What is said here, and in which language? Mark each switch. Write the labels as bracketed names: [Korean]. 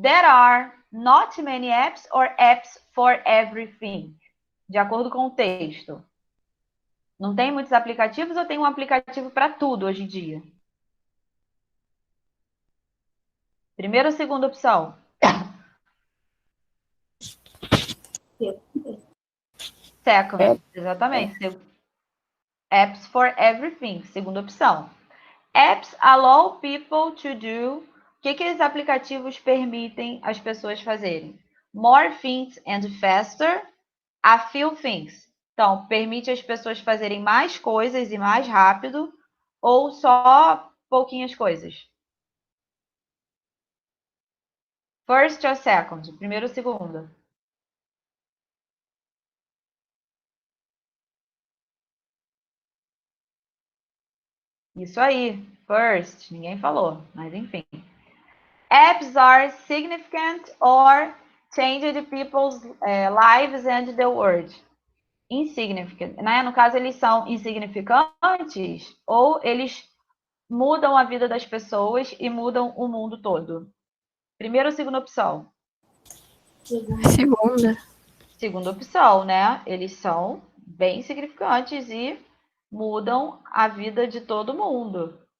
[English] There are not many apps or apps for everything. [Portuguese] De acordo com o texto. Não tem muitos aplicativos ou tem um aplicativo para tudo hoje em dia? Primeira ou segunda opção? [English] Second, [Portuguese] exatamente. [English] Apps for everything, [Portuguese] segunda opção. [English] Apps allow people to do. [Portuguese] O que esses aplicativos permitem as pessoas fazerem? [English] More things and faster, a few things. [Portuguese] Então, permite as pessoas fazerem mais coisas e mais rápido ou só pouquinhas coisas? [English] First or second? [Portuguese] Primeiro ou segundo? Isso aí. First. Ninguém falou, mas enfim. [English] Apps are significant or changed people's lives and the world. Insignificant, né? [Portuguese] No caso, eles são insignificantes ou eles mudam a vida das pessoas e mudam o mundo todo? Primeira ou segunda opção? Segunda. Segunda opção, né? Eles são bem significantes e mudam a vida de todo mundo.